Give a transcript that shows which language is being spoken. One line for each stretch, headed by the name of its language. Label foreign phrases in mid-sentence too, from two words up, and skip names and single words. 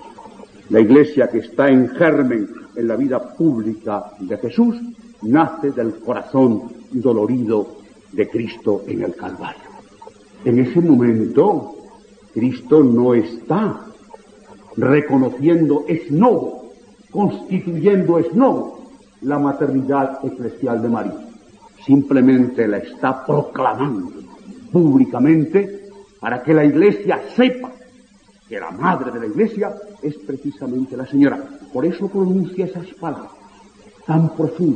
Spanish: La Iglesia, que está en germen en la vida pública de Jesús, nace del corazón dolorido de Cristo en el Calvario. En ese momento, Cristo no está reconociendo
Latin: ex novo,
Spanish: constituyendo
Latin: ex novo
Spanish: la maternidad eclesial de María. Simplemente la está proclamando públicamente, para que la Iglesia sepa que la madre de la Iglesia es precisamente la Señora. Por eso pronuncia esas palabras tan profundas.